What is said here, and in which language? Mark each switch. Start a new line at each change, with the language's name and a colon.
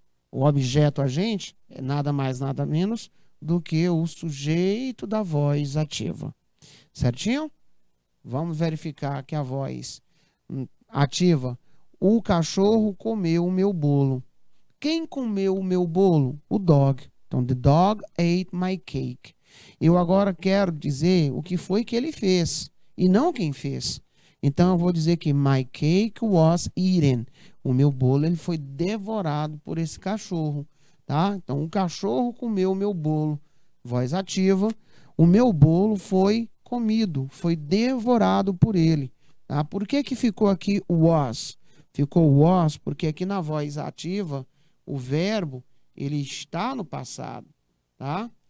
Portuguese: O objeto agente é nada mais, nada menos do que o sujeito da voz ativa. Certinho? Vamos verificar que a voz ativa. O cachorro comeu o meu bolo. Quem comeu o meu bolo? O dog. Então,
English: the dog ate my cake.
Portuguese: Eu agora quero dizer o que foi que ele fez e não quem fez. Então, eu vou dizer que
English: my cake was eaten.
Portuguese: O meu bolo ele foi devorado por esse cachorro. Tá? Então, o cachorro comeu o meu bolo. Voz ativa. O meu bolo foi comido, foi devorado por ele. Tá? Por que ficou aqui was? Ficou was porque aqui na voz ativa, o verbo ele está no passado. Tá?